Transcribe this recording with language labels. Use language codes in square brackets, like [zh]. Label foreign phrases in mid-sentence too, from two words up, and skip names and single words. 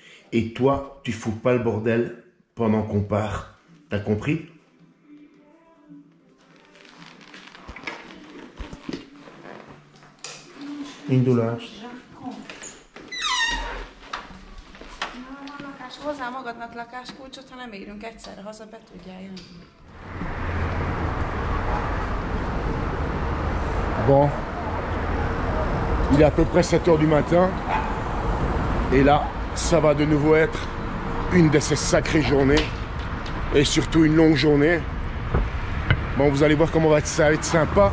[fr] Et toi, tu fous pas le bordel pendant qu'on part. T'as compris? [hu] Indulás. Hozzá magadnak lakáskulcsot, ha nem érünk egyszerre haza, be tudjál jönni. [fr] Bon, il est à peu près 7 h du matin. Et là, ça va de nouveau être une de ces sacrées journées. Et surtout une longue journée. Bon, vous allez voir comment ça va être sympa.